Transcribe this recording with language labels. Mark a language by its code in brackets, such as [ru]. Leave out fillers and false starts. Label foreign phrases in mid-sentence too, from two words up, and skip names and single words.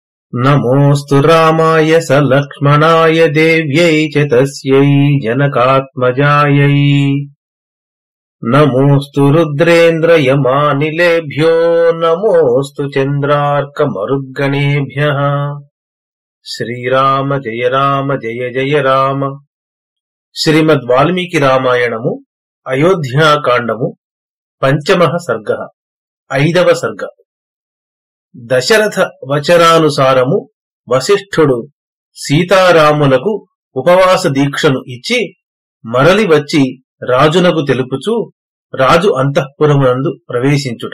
[sa] नमोऽस्तु रामाय स लक्ष्मणाय देव्यै च तस्यै जनकात्मजायै। नमोऽस्तु रुद्रेन्द्रयमानिलेभ्यो नमोऽस्तु चन्द्रार्कमरुद्गणेभ्यः। శ్రీరామ జయ రామ జయ జయ రామ. [te] శ్రీమద్ వాల్మీకి రామాయణము అయోధ్యాకాండము [sa] పంచమః సర్గః. [te] 5వ సర్గ. దశరథ వచనానుసారము వశిష్ఠుడు సీతారాములకు ఉపవాస దీక్షను ఇచ్చి మరలి వచ్చి రాజునకు తెలుపుచూ రాజు అంతఃపురమునందు ప్రవేశించుట.